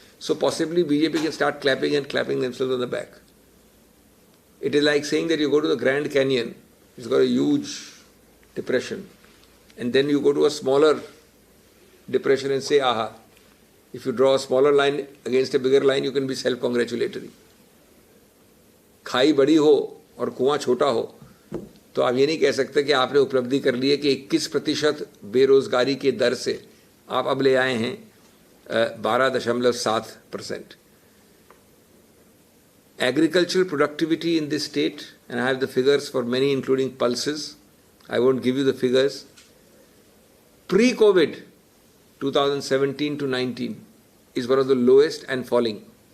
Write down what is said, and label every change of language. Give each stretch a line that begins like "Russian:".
English: So, possibly BJP can start clapping themselves on the back. It is like saying that you go to the Grand Canyon, it's got a huge depression, and then you go to a smaller depression and say, aha, if you draw a smaller line against a bigger line, you can be self-congratulatory.
Hindi: खाई बड़ी हो और कुआं छोटा हो तो आप ये नहीं कह सकते कि आपने उपलब्धि कर ली है कि 21% बेरोजगारी के दर से आप अब ले आए हैं 12.7%.
English: Agricultural productivity in this state, and I have the figures for many including pulses, I won't give you the figures. Pre-COVID, 2017 to 19, is one of the lowest and falling.